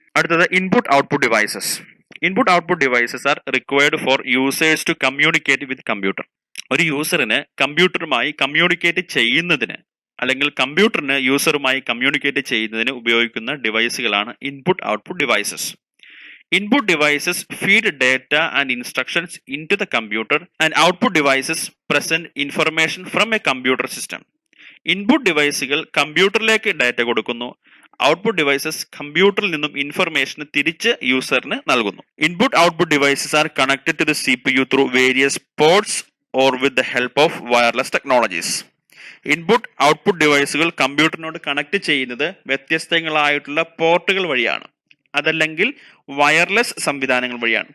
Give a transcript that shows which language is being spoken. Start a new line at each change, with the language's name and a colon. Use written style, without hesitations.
Malayalam: അടുത്തത്
English: Input output devices. Input output devices are required for users to communicate with computer.
Malayalam: ഒരു യൂസറിന് കമ്പ്യൂട്ടറുമായി communicate ചെയ്യുന്നതിന്, അല്ലെങ്കിൽ കമ്പ്യൂട്ടറിന് യൂസറുമായി communicate ചെയ്യുന്നതിന് ഉപയോഗിക്കുന്ന ഡിവൈസുകളാണ് input output devices.
English: Input devices feed data and instructions into the computer, and output devices present information from a computer system.
Malayalam: Input ഡിവൈസുകൾ കമ്പ്യൂട്ടറിലേക്ക് data കൊടുക്കുന്നു. Output devices കമ്പ്യൂട്ടറിൽ നിന്നും information തിരിച്ച് യൂസറിന് നൽകുന്നു.
English: Input output devices are connected to the CPU through various ports or with the help of wireless technologies.
Malayalam: Input output ഡിവൈസുകൾ കമ്പ്യൂട്ടറിനോട് connect ചെയ്യുന്നത് വ്യത്യസ്തങ്ങളായിട്ടുള്ള പോർട്ടുകൾ വഴിയാണ്, അതല്ലെങ്കിൽ വയർലെസ് സംവിധാനങ്ങൾ വഴിയാണ്.